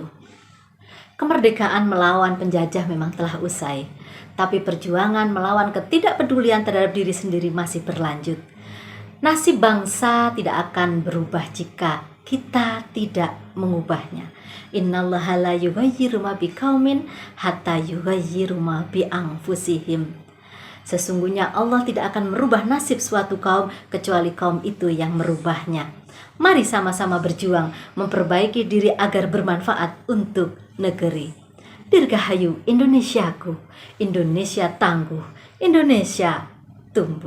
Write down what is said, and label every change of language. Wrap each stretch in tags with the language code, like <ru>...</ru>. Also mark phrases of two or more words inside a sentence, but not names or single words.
<id>Kemerdekaan melawan penjajah memang telah usai, tapi perjuangan melawan ketidakpedulian terhadap diri sendiri masih berlanjut. Nasib bangsa tidak akan berubah jika kita tidak mengubahnya.</id> <ar>إن الله لا يغير ما بقوم حتى يغيروا ما بأنفسهم.</ar> <id>Sesungguhnya Allah tidak akan merubah nasib suatu kaum kecuali kaum itu yang merubahnya. Mari sama-sama berjuang memperbaiki diri agar bermanfaat untuk negeri. Dirgahayu Indonesiaku, Indonesia tangguh, Indonesia tumbuh.</id>